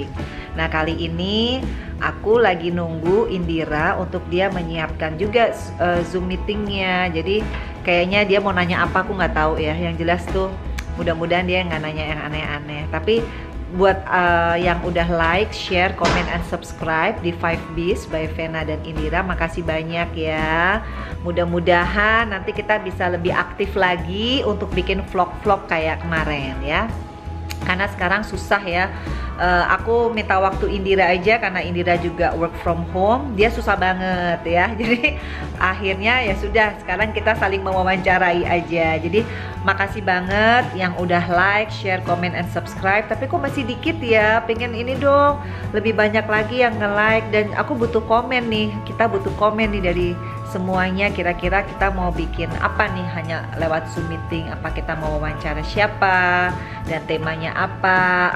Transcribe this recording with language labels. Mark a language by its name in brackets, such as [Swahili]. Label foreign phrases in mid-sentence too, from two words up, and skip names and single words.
[Indonesian] Nah, kali ini aku lagi nunggu Indira untuk dia menyiapkan juga Zoom meetingnya. Jadi kayaknya dia mau nanya apa aku nggak tahu ya. Yang jelas tuh mudah-mudahan dia nggak nanya yang aneh-aneh. Tapi buat yang udah [English] like, share, comment, and subscribe [Indonesian] di Five Bees by Vena dan Indira, makasih banyak ya. Mudah-mudahan nanti kita bisa lebih aktif lagi untuk bikin vlog-vlog kayak kemarin ya. Karena sekarang susah ya. Aku minta waktu Indira aja karena Indira juga [English] work from home, [Indonesian] dia susah banget ya. Jadi akhirnya ya sudah, sekarang kita saling mewawancarai aja. Jadi makasih banget yang udah [English] like, share, comment, and subscribe. [Indonesian] Tapi kok masih dikit ya, pengen ini dong, lebih banyak lagi yang nge-like. Dan aku butuh komen nih, kita butuh komen nih dari semuanya. Kira-kira kita mau bikin apa nih hanya lewat Zoom meeting? Apa kita mau wawancara siapa dan temanya apa?